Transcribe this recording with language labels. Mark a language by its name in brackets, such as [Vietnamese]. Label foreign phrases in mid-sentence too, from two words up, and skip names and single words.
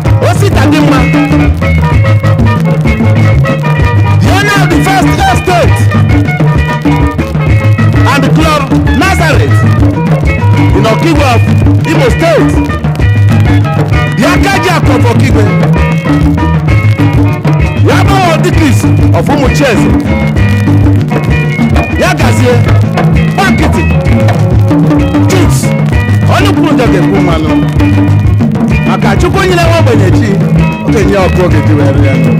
[Igbo] Osita dị mma. [English] The owner of the first estate and club Nazareth in Okigwe of Imo State. The Akaji Akụ of Okigwe. The Abawo Dikis of Umucheze. [Igbo] Ya gazie. Gba nkịtị. Chiefs. Onye kwuru ụjọ ga-ekwu mmanụ. Maka Chukwu nyere nwa ogbenye chi, ọ ga-enye ya ọkụ oge ji wee rịa.